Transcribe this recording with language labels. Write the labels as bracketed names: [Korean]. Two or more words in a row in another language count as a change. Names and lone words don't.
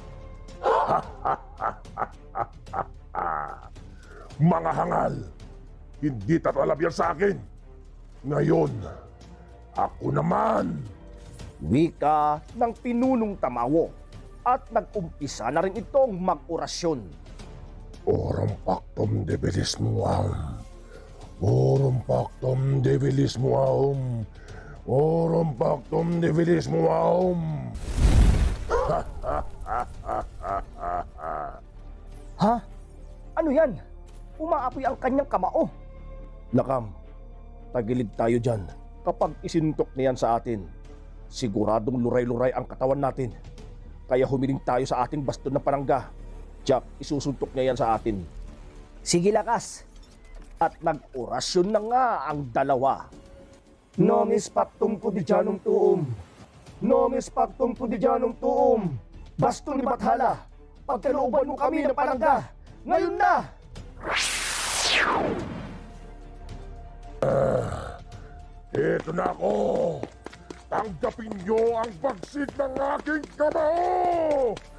[Filipino] Mga hangal, hindi tatalab yan sa akin. Ngayon, ako naman. Wika ng pinunong tamawo at nag-umpisa na rin itong mag-orasyon. [Latin] Oram pactum debilis muam. Oram pactum debilis muam. Oram pactum debilis muam. [Filipino] Ha? Ano yan? Umaapoy ang kanyang kamao. Lakam, tagilid tayo dyan. Kapag isinuntok niyan sa atin, siguradong luray-luray ang katawan natin. Kaya humiling tayo sa ating baston na panangga. Jack, isusuntok niya yan sa atin. Sige, lakas. At nag-orasyon na nga ang dalawa. [Latin] Nomis pactum quotidianum tuum. Nomis pactum quotidianum tuum. [Filipino] Baston ni Bathala, pagkalooban mo kami ng panangga. Ngayon na! Ito na ako. Tanggapin niyo ang bagsik ng aking kamao!